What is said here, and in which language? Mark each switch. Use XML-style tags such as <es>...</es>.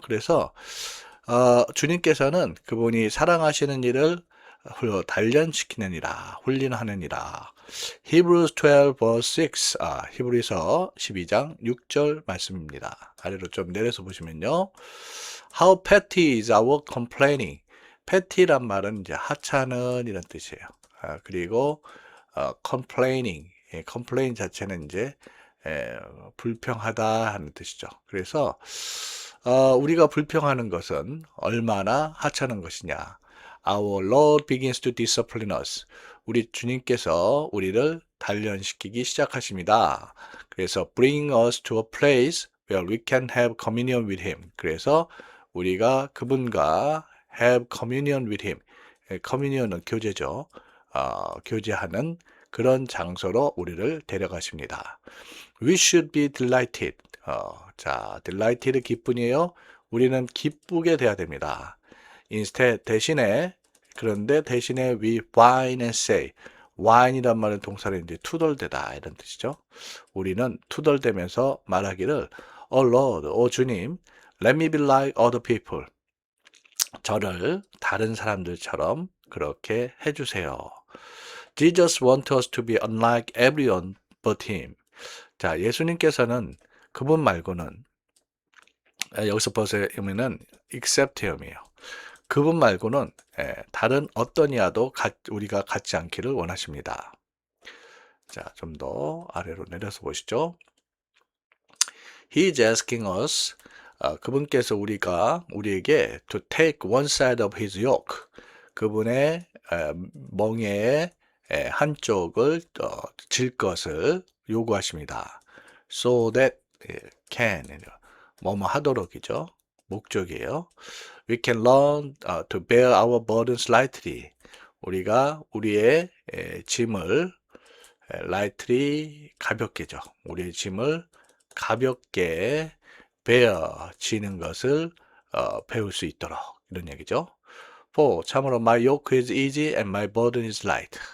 <ko>그래서 주님께서는 그분이 사랑하시는 일을 단련시키느니라, 훈련하느니라. Hebrews 12 verse 6, 히브리서 12장 6절 말씀입니다. 아래로 좀 내려서 보시면요.</ko> <en>How petty is our complaining.</en> <ko>petty란 말은 이제 하찮은 이런 뜻이에요. 그리고 complaining, complain 자체는 이제 불평하다 하는 뜻이죠. 그래서 우리가 불평하는 것은 얼마나 하찮은 것이냐.</ko> <en>Our Lord begins to discipline us.</en> <ko>우리 주님께서 우리를 단련시키기 시작하십니다.</ko> <en>그래서 bring us to a place where we can have communion with Him. 그래서 우리가 그분과 have communion with Him.</en> <ko>communion은 교제죠. 교제하는 그런 장소로 우리를 데려가십니다.</ko> <en>We should be delighted. 자, delighted 기쁨이에요.</en> <ko>우리는 기쁘게 돼야 됩니다.</ko> <en>instead 그런데 대신에 we whine and say.</en> <ko>whine이란 말은 동사로 이제 투덜대다 이런 뜻이죠.</ko> <en>우리는 투덜대면서 말하기를 Oh Lord, 주님, let me be like other people.</en> <ko>저를 다른 사람들처럼 그렇게 해주세요.</ko> <en>Jesus wants us to be unlike everyone but Him.</en> <ko>자, 예수님께서는 그분 말고는 여기서 보시면은 except이에요. 그분 말고는 다른 어떤 이와도 우리가 같지 않기를 원하십니다. 자, 좀 더 아래로 내려서 보시죠.</ko> <en>He is asking us, 그분께서 우리에게 to take one side of his yoke, 그분의 멍에의 한쪽을 질 것을 요구하십니다. So that can,</en> <ko>뭐뭐 하도록이죠. 목적이에요.</ko> <en>We can learn to bear our burdens lightly.</en> <ko>우리가 우리의 짐을 lightly 가볍게죠. 우리의 짐을 가볍게 bear 지는 것을 배울 수 있도록 이런 얘기죠. 4.</ko> <en>참으로 my yoke is easy and my burden is light.</en>